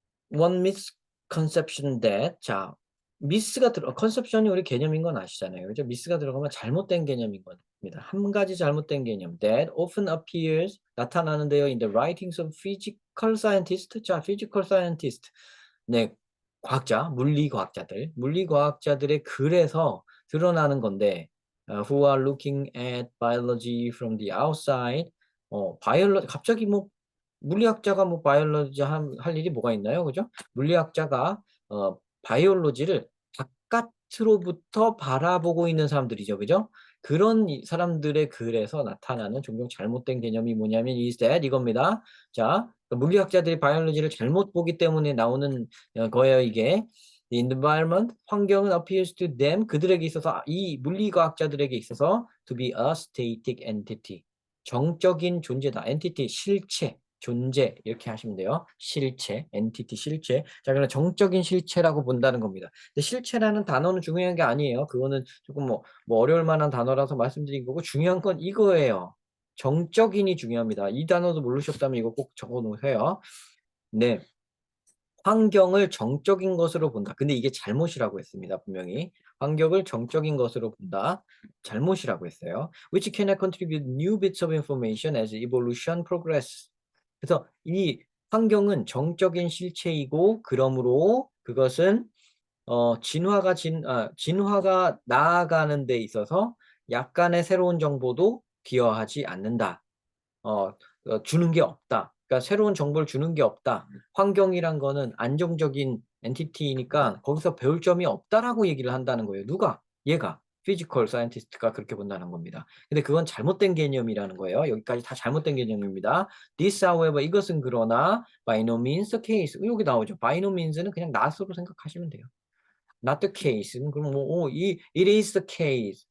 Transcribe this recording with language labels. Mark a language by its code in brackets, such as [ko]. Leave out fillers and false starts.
[en] One misconception that [ko] 자 미스가 들어 컨셉션이 우리 개념인 건 아시잖아요. 그죠? 미스가 들어가면 잘못된 개념인 겁니다. 한 가지 잘못된 개념 [en] that often appears [ko] 나타나는데요. [en] In the writings of physical scientists. [ko] 자, physical scientist. 네. 과학자, 물리과학자들의 글에서 드러나는 건데 [en] who are looking at biology from the outside. [ko] 바이올로 갑자기 뭐 물리학자가 뭐 바이올로지 할 일이 뭐가 있나요? 그죠? 물리학자가 바이올로지를 바깥으로부터 바라보고 있는 사람들이죠. 그죠? 그런 사람들의 글에서 나타나는 종종 잘못된 개념이 뭐냐면 [en] is that [ko] 이겁니다. 자, 물리학자들이 바이올로지를 잘못 보기 때문에 나오는 거예요, 이게. [en] The environment, [ko] 환경은 [en] appears to them, [ko] 그들에게 있어서, 이 물리과학자들에게 있어서 [en] to be a static entity. [ko] 정적인 존재다. entity, 실체. 존재 이렇게 하시면 돼요. 실체, 엔티티 실체. 자, 그럼 정적인 실체라고 본다는 겁니다. 근데 실체라는 단어는 중요한 게 아니에요. 그거는 조금 뭐 어려울 만한 단어라서 말씀드린 거고 중요한 건 이거예요. 정적인이 중요합니다. 이 단어도 모르셨다면 이거 꼭 적어 놓으세요. 네. 환경을 정적인 것으로 본다. 근데 이게 잘못이라고 했습니다. 분명히. 환경을 정적인 것으로 본다. 잘못이라고 했어요. [en] Which cannot contribute new bits of information as evolution progress. [ko] 그래서 이 환경은 정적인 실체이고 그러므로 그것은 진화가 나아가는 데 있어서 약간의 새로운 정보도 기여하지 않는다. 주는 게 없다. 그러니까 새로운 정보를 주는 게 없다. 환경이란 거는 안정적인 엔티티니까 거기서 배울 점이 없다라고 얘기를 한다는 거예요. 누가? 얘가. 피지컬 사이언티스트가 그렇게 본다는 겁니다. 근데 그건 잘못된 개념이라는 거예요. 여기까지 다 잘못된 개념입니다. [en] This, however, [ko] 이것은 그러나 [en] by no means the case. [ko] 여기 나오죠. by no means는 그냥 not으로 생각하시면 돼요. [en] not the case는 [ko] 그럼 [en] it is the case.